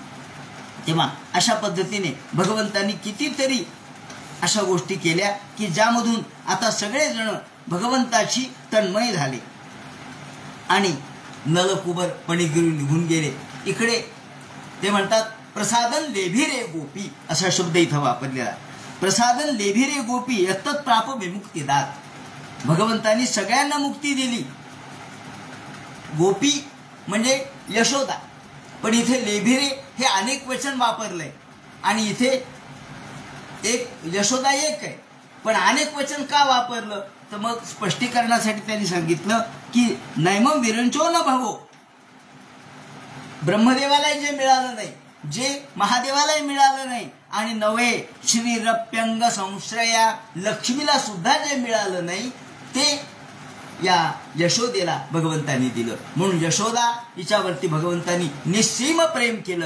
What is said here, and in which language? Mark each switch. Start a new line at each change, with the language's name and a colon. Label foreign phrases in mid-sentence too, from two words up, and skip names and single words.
Marathi: तेव्हा अशा पद्धतीने भगवंतांनी कितीतरी अशा गोष्टी केल्या की ज्यामधून आता सगळेजण भगवंताची तन्मय झाले आणि नलकुबर पणिगिरी निघून गेले. इकडे ते म्हणतात
Sanskrit: प्रसादन लेभिरे गोपी
Marathi: असा शब्द इथं वापरलेला.
Sanskrit: प्रसादन लेभिरे गोपी यत्तत् प्राप विमुक्तिदात.
Marathi: भगवंतांनी सगळ्यांना मुक्ती दिली. गोपी म्हणजे यशोदा, पण इथे लेभिरे हे अनेक वचन वापरलंय आणि इथे एक यशोदा एक आहे पण अनेक वचन का वापरलं तर मग स्पष्टीकरणासाठी त्यांनी सांगितलं की
Sanskrit: नैमम विरंचो न भावो.
Marathi: ब्रह्मदेवालाही जे मिळालं नाही, जे महादेवालाही मिळालं नाही आणि
Sanskrit: नवे श्रीरप्यंग संश्रया
Marathi: लक्ष्मीला सुद्धा जे मिळालं नाही ते या यशोदेला भगवंतांनी दिलं. म्हणून यशोदा हिच्यावरती भगवंतांनी निस्सीम प्रेम केलं.